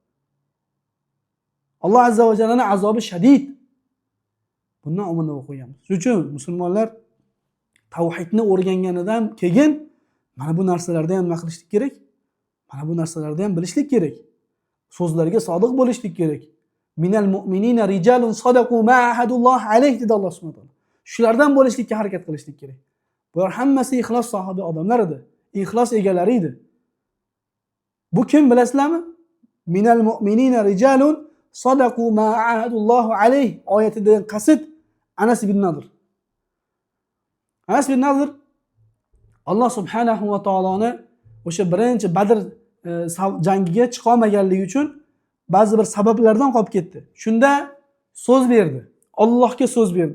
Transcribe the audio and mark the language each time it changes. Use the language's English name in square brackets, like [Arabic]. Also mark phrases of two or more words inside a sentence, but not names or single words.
[Uzbek] Alloh azza va jallaning azobi shadid. Bundan omonda bo'lib qo'yamiz. Shuning uchun musulmonlar tavhidni o'rganganidan keyin mana bu narsalarda ham nima qilishlik kerak? Mana bu narsalarda ham bilishlik kerak. So'zlarga sodiq bo'lishlik kerak. [Arabic] من المؤمنين رجال صدقوا ما عاهدوا الله عليه [Uzbek] dedi Alloh subhanahu va taolo. Shulardan bo'lishlikka harakat qilishlik kerak. Bular hammasi ixlos sohibi odamlar edi. Ixlos egalari edi. Bu kim bilasizlarmi? [Arabic] من المؤمنين رجال صدقوا ما عاهدوا الله عليه [Uzbek] oyatidan qasd Anas ibn Nadr. Anas ibn Nadr Alloh subhanahu va taoloni o'sha birinchi Badr jangiga chiqa olmaganligi uchun ba'zi bir sabablardan qolib ketdi. Shunda so'z berdi. Allohga so'z berdi.